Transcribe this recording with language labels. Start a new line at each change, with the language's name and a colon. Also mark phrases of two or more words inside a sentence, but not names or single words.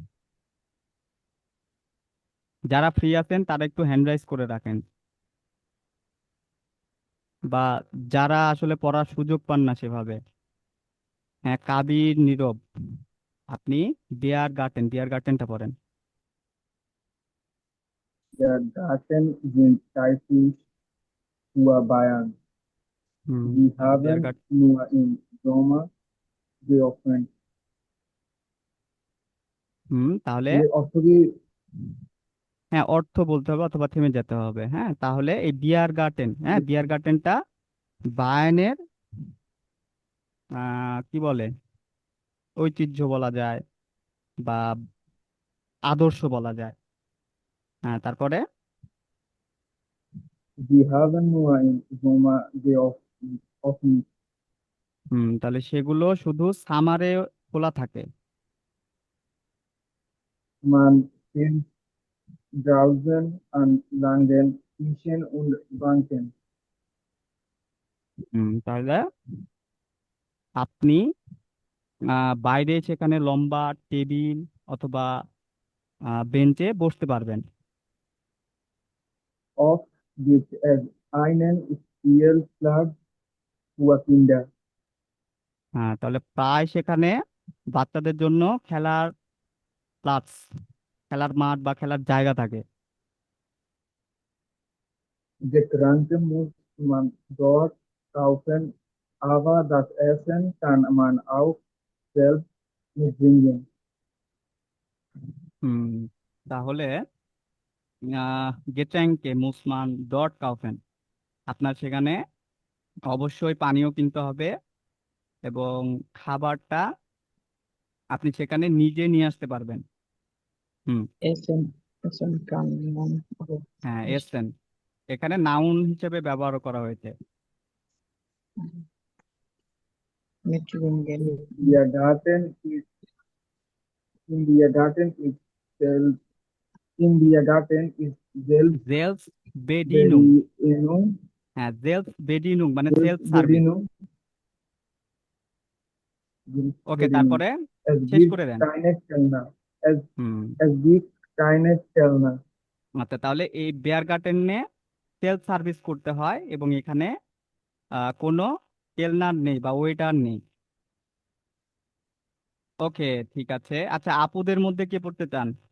Bangla: যারা ফ্রি আছেন তারা একটু
English: hand raise
Bangla: করে রাখেন, বা যারা আসলে পড়ার সুযোগ পান না সেভাবে। হ্যাঁ, কাবির, নীরব, আপনি
English: beer garden
Bangla: পড়েন।
German: Der Garten sind typisch für Bayern. হুম, Sie
Bangla: তাহলে বিয়ার
German: haben
Bangla: গার্ডেন।
German: nur im Sommer geöffnet.
Bangla: তাহলে এর অর্থ কি? হ্যাঁ, অর্থ বলতে হবে অথবা থেমে যেতে হবে। হ্যাঁ, তাহলে এই
English: beer garden,
Bangla: হ্যাঁ
English: beer garden
Bangla: বায়ার্নের কি বলে, ঐতিহ্য বলা যায় বা আদর্শ বলা যায়। হ্যাঁ, তারপরে
German: Sie haben nur im Sommer geöffnet.
Bangla: তাহলে সেগুলো শুধু সামারে খোলা থাকে।
German: Man sitzt draußen an langen Tischen und Banken.
Bangla: তাহলে আপনি বাইরে সেখানে লম্বা টেবিল অথবা বেঞ্চে বসতে পারবেন।
German: Oft gibt es einen Spielplatz für Kinder.
Bangla: হ্যাঁ, তাহলে প্রায় সেখানে বাচ্চাদের জন্য প্লাস খেলার মাঠ বা খেলার জায়গা থাকে।
German: Getränke muss man dort kaufen, aber das Essen kann man auch selbst mitbringen.
Bangla: হুম তাহলে
German: Getränke muss man dort kaufen,
Bangla: আপনার সেখানে অবশ্যই পানীয় কিনতে হবে এবং খাবারটা আপনি সেখানে নিজে নিয়ে আসতে পারবেন। হুম
German: Essen kann man auch
Bangla: হ্যাঁ,
German: nicht
Bangla: এসেন এখানে নাউন হিসেবে ব্যবহার করা হয়েছে।
German: mitbringen. Der Garten ist in der Garten ist selbst in der Garten ist Selbstbedienung. Selbstbedienung.
Bangla: হ্যাঁ,
German: Selbstbedienung
Bangla: মানে
English: self service.
German: Selbstbedienung.
Bangla: ওকে,
German: Selbstbedienung.
Bangla: তারপরে
German: Es
Bangla: শেষ
German: gibt
Bangla: করে দেন।
German: keine Kellner. Es, হুম es gibt keine Kellner.
Bangla: আচ্ছা, তাহলে এই বেয়ার গার্ডেনে
English: self service
Bangla: করতে হয় এবং এখানে কোনো কেলনার নেই বা ওয়েটার নেই। ওকে, ঠিক আছে। আচ্ছা, আপুদের মধ্যে কে পড়তে চান?